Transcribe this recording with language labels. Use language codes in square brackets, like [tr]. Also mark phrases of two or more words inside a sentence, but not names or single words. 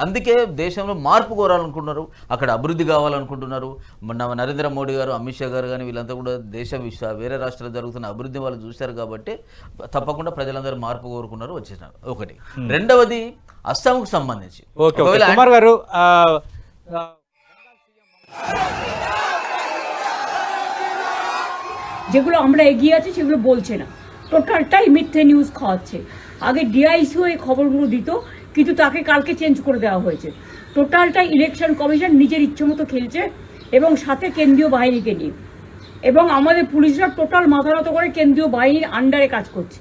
[te] అందుకే దేశంలో మార్పు కోరాలనుకుంటున్నారు, అక్కడ అభివృద్ధి కావాలనుకుంటున్నారు. నరేంద్ర మోడీ గారు, అమిత్ షా గారు కానీ వీళ్ళంతా కూడా వేరే రాష్ట్రాల్లో జరుగుతున్న అభివృద్ధి వాళ్ళు చూశారు కాబట్టి తప్పకుండా ప్రజలందరూ మార్పు కోరుకున్నారు, వచ్చేసినారు. ఒకటి. రెండవది అస్సాంకు సంబంధించి కుమార్ గారు, [bn] যেগুলো আমরা এগিয়ে আছি সেগুলো বলছে না, টোটালটাই মিথ্যে নিউজ খাওয়াচ্ছে। আগে ডিআইসিও এই খবরগুলো দিত, কিন্তু তাকে কালকে চেঞ্জ করে দেওয়া হয়েছে। টোটালটাই [en] Election Commission [bn] নিজের ইচ্ছে মতো খেলছে, এবং সাথে কেন্দ্রীয় বাহিনীকে নিয়ে, এবং আমাদের পুলিশরা টোটাল মাথা নত করে কেন্দ্রীয় বাহিনীর আন্ডারে কাজ করছে।